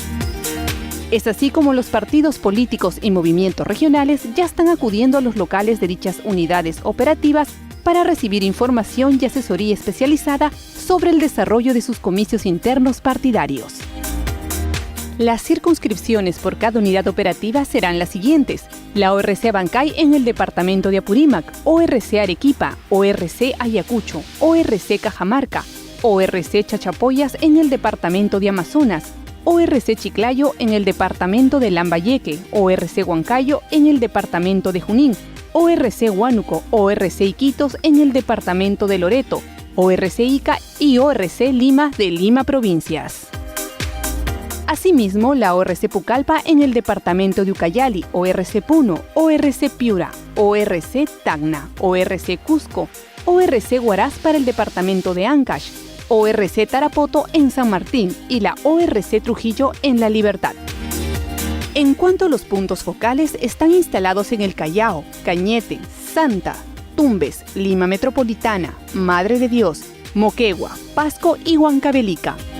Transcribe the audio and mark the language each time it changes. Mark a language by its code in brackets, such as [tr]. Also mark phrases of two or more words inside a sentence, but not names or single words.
[es] Es así como los partidos políticos y movimientos regionales ya están acudiendo a los locales de dichas unidades operativas para recibir información y asesoría especializada sobre el desarrollo de sus comicios internos partidarios. Las circunscripciones por cada unidad operativa serán las siguientes: la ORC Abancay en el departamento de Apurímac, ORC Arequipa, ORC Ayacucho, ORC Cajamarca, ORC Chachapoyas en el departamento de Amazonas, ORC Chiclayo en el departamento de Lambayeque, ORC Huancayo en el departamento de Junín, ORC Huánuco, ORC Iquitos en el departamento de Loreto, ORC Ica y ORC Lima de Lima Provincias. Asimismo, la ORC Pucallpa en el departamento de Ucayali, ORC Puno, ORC Piura, ORC Tacna, ORC Cusco, ORC Huaraz para el departamento de Ancash, ORC Tarapoto en San Martín y la ORC Trujillo en La Libertad. En cuanto a los puntos focales, están instalados en el Callao, Cañete, Santa, Tumbes, Lima Metropolitana, Madre de Dios, Moquegua, Pasco y Huancavelica.